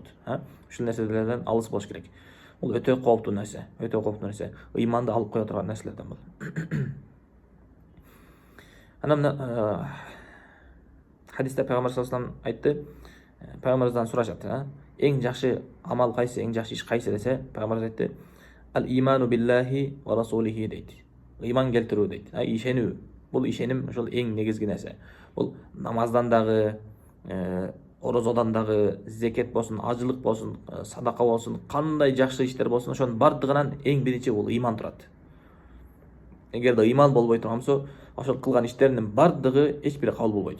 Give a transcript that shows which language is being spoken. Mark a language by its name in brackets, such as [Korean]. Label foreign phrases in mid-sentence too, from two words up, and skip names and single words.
[Kyrgyz] Ушул нерселерден алыс болуш керек. Бул өтө кооптуу нерсе, өтө кооптуу нерсе. Иманды алып кое турган нерселерден бул. Анан хадисте пайгамбар [Arabic] صلى الله عليه وسلم [Kyrgyz] айтты, пайгамбарыбыздан сурашат, эң жакшы амал кайсы, эң жакшы иш кайсы десе, пайгамбарыбыз айтты, [Arabic] الإيمان بالله ورسوله дейт. [Kyrgyz] Иман келтирүү дейт. Ишенүү. Бул ишеним ошол эң негизги нерсе. Бул намаздан дагы, орозодон дагы, зекет болсун, ажылык болсун, садака болсун, кандай жакшы иштер болсун, ошонун бардыгынан эң биринчи бул иман турат. Эгерде иман болбой турган болсо, ошол кылган иштеринин бардыгы эч бири кабыл болбойт.